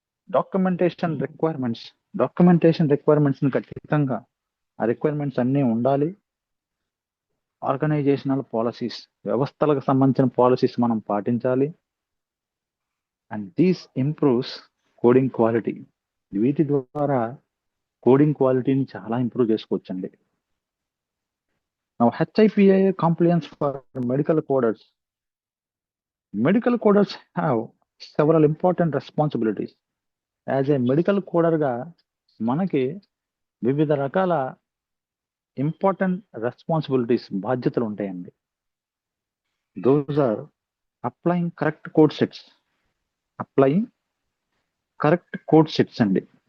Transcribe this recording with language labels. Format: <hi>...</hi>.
<te>Documentation requirements ని ఖచ్చితంగా ఆ రిక్వైర్మెంట్స్ అన్నీ ఉండాలి. ఆర్గనైజేషనల్ పాలసీస్, వ్యవస్థలకు సంబంధించిన పాలసీస్ మనం పాటించాలి.</te> <en>And these improves coding quality.</en> <te>వీటి ద్వారా కోడింగ్ క్వాలిటీని చాలా ఇంప్రూవ్ చేసుకోవచ్చండి.</te> <en>Now, HIPAA compliance for medical coders. Medical coders have several important responsibilities. As a medical coder</en> <te>గా మనకి వివిధ రకాల ఇంపార్టెంట్ రెస్పాన్సిబిలిటీస్, బాధ్యతలు ఉంటాయండి.</te> <en>Those are applying correct code sets. Applying correct code sets</en> <te>అండి.</te>